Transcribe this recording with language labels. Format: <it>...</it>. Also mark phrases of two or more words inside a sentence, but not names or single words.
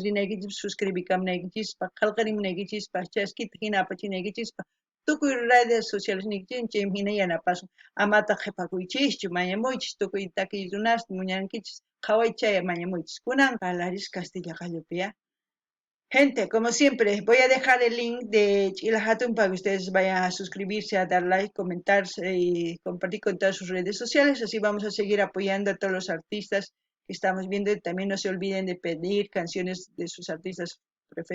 <qu>rinaykichis suscribikamunaykichispa qillqarimunaykichispa chaskita hina apachinaykichispa tukuy redes sociales ninkichismi chaymi hina yanapasun amata qhipakuychischu mañamuychis tukuy takiy runasta muñankichis qhawaychay mañamuychis kunan parlarish Castilla qalluppi</qu> <es>Gente, como siempre, voy a dejar el link de Chila Hatun para que ustedes vayan a suscribirse, a dar like, comentar y compartir con todas sus redes sociales. Así vamos a seguir apoyando a todos los artistas que estamos viendo. Y también no se olviden de pedir canciones de sus artistas preferidos.</es>